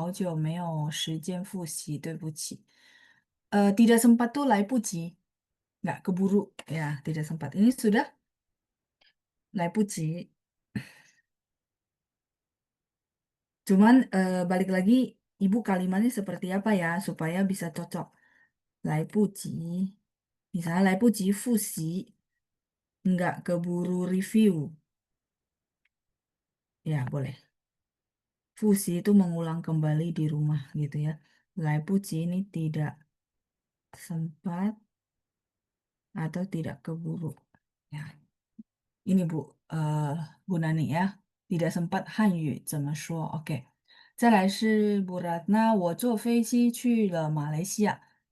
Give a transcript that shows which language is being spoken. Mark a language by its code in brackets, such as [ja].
[zh] 老师，下午好。对，对呀，我最近很忙，所以好久没有时间复习，对不起。 [id] tidak sempat tuh 来不及, nggak keburu ya, tidak sempat. Ini sudah 来不及. Cuman balik lagi, ibu kalimatnya seperti apa ya supaya bisa cocok. 来不及, misalnya [zh] 来不及复习, [id] nggak keburu review. Ya, boleh. Fusi itu mengulang kembali di rumah gitu ya. Laipuji ini tidak sempat atau tidak keburu. Ya, ini Bu, eh, Bu Nani ya. Tidak sempat Hanyu [zh] 怎么说？ [id] OK。 [zh] 再来是 Bu Ratna，我坐飞机去了马来西亚。